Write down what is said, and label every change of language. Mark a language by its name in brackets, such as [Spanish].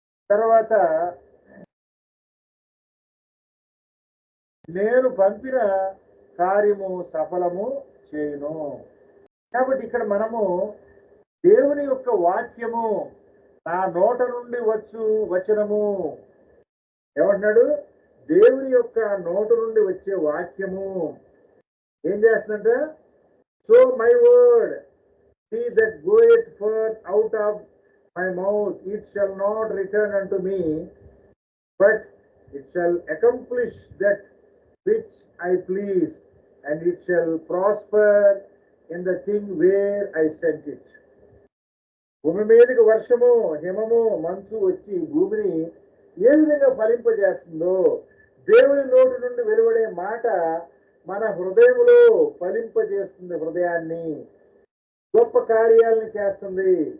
[Telugu] తర్వాత నేను పంపిన కార్యము సఫలము చేయును. కాబట్టి ఇక్కడ మనము దేవుని యొక్క వాక్యము నా నోట నుండి వచనము ఏమంటున్నాడు? దేవుని యొక్క నోట నుండి వచ్చే వాక్యము ఏం చేస్తుందంటే, [English] So my word be that goeth forth out of my mouth, it shall not return unto me, but it shall accomplish that which I please, and it shall prosper in the thing where I sent it. [Telugu] భూమి మీదకి వర్షము, హిమము, మంచు వచ్చి భూమిని ఏ విధంగా ఫలింపజేస్తుందో, దేవుని నోటి నుండి వెలువడే మాట మన హృదయములో ఫలింపజేస్తుంది, హృదయాన్ని గొప్ప కార్యాలని చేస్తుంది.